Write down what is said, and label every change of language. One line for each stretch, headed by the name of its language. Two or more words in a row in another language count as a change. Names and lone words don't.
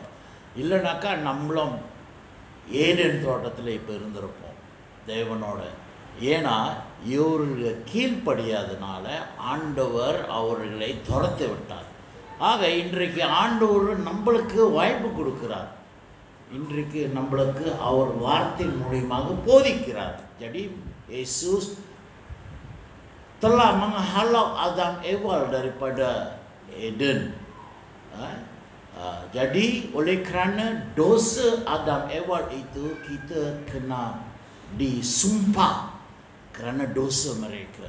Tamil: இல்லைனாக்கா நம்மளும் ஏடேன் தோட்டத்தில் இப்போ இருந்திருப்போம் தேவனோட. ஏன்னா இவர்கள் கீழ்ப்படியாதனால ஆண்டவர் அவர்களை துரத்து விட்டார். ஆக இன்றைக்கு ஆண்டவர் நம்மளுக்கு வாய்ப்பு கொடுக்கிறார். இன்றைக்கு நம்மளுக்கு அவர் வார்த்தை மூலியமாக போதிக்கிறார்.
Malay: jadi Yesus telah menghalau Adam Ewal daripada Eden. Jadi oleh kerana dosa Adam Ewal itu kita kena disumpah kerana dosa mereka.